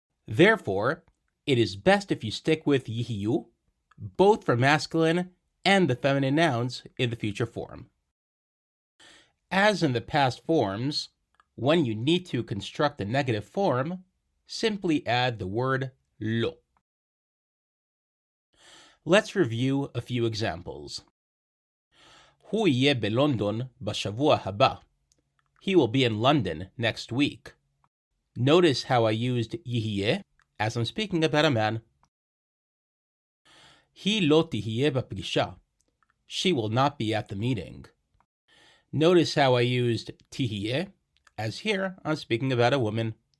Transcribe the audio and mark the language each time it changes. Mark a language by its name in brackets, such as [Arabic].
[English] Therefore, it is best if you stick with Yihiyu, both for masculine and the feminine nouns in the future form. As in the past forms, when you need to construct a negative form, simply add the word lo. Let's review a few examples. [Hebrew] הוא יהיה בלונדון בשבוע הבא. [English] He will be in London next week. Notice how I used יהיה as I'm speaking about a man. [Hebrew] היא לא תהיה בפגישה. [English] She will not be at the meeting. Notice how I used תהיה, as here I'm speaking about a woman.